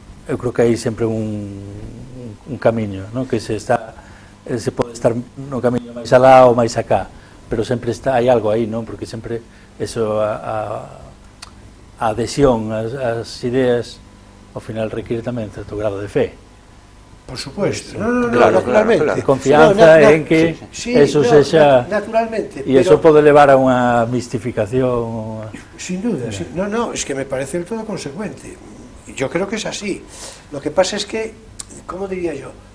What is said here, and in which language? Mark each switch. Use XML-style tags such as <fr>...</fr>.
<gl>Eu creo que hai sempre un camiño, non? Que se pode estar no camiño máis alá ou máis acá, pero sempre hai algo aí, non? Porque sempre eso, a adhesión ás ideas ao final requiere tamén certo grado de fe.</gl> <es>Por supuesto,</es> <gl>naturalmente. Confianza en que eso sexa... Naturalmente. E eso pode levar a unha mistificación.</gl> <es>Sin duda, es que me parece del todo consecuente. Yo creo que es así. Lo que pasa es que, ¿cómo diría yo?</es>